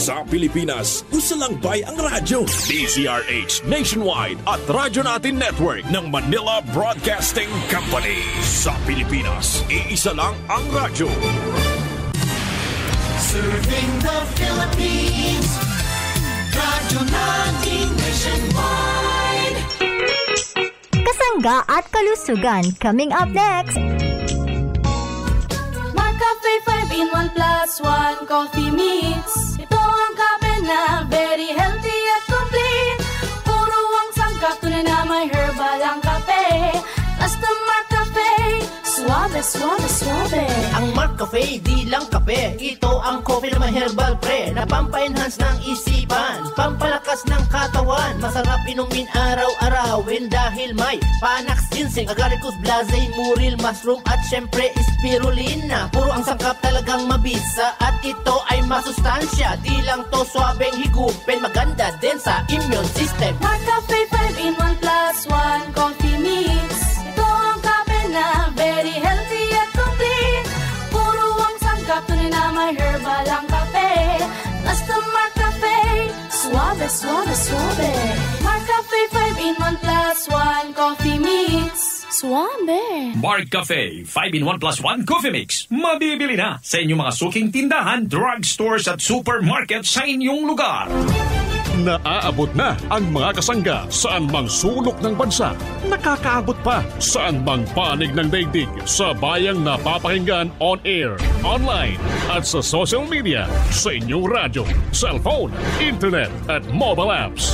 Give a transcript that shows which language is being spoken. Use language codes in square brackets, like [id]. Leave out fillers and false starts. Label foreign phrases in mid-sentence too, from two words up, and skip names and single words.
[tl] Sa Pilipinas, isa lang bay ang radyo. DZRH Nationwide at Radyo Natin Network ng Manila Broadcasting Company. Sa Pilipinas, iisa lang ang radyo. [en] Serving the Philippines. [tl] Radyo Natin Nationwide. Kasangga at kalusugan [en] coming up next. Cafe 5-in-1 plus 1 coffee mix. [tl] Ito ang kape na [en] very healthy [tl] at complete. Puro ang sangkap, tunay na may herbal ang kape. Basta MarCafe, suave, suave, suave. Ang MarCafe, di lang kape. Ito ang coffee na may herbal pre, na pampa-enhance ng isipan, pampalakas ng katawan. Masarap inumin araw-arawin dahil may Panax, ginseng, agaricus, blazay, muril, mushroom at syempre spirulina. Puro ang sangkap talagang mabisa at ito ay masustansya. Di lang to swabeng higupin, maganda din sa [en] immune system. MarCafe 5-in-1 plus 1 coffee mix. [tl] Ito ang kape na [en] very healthy [tl] at complete. Puro ang sangkap, tunay na may herbal ang kape. Basta MarCafe, suave, suave, suave. [en] MarCafe 5-in-1 plus 1 coffee mix. [tl] Suave. [en] MarCafe 5-in-1 plus 1 coffee mix. [tl] Mabibili na sa inyong mga suking tindahan, drugstores at supermarket sa inyong lugar. Naaabot na ang mga kasangga saan mang sulok ng bansa. Nakakaabot pa saan mang panig ng daigdig sa bayang napapakinggan [en] on air, [tl] online at sa [en] social media, [tl] sa inyong radyo, cellphone, internet at [en] mobile apps.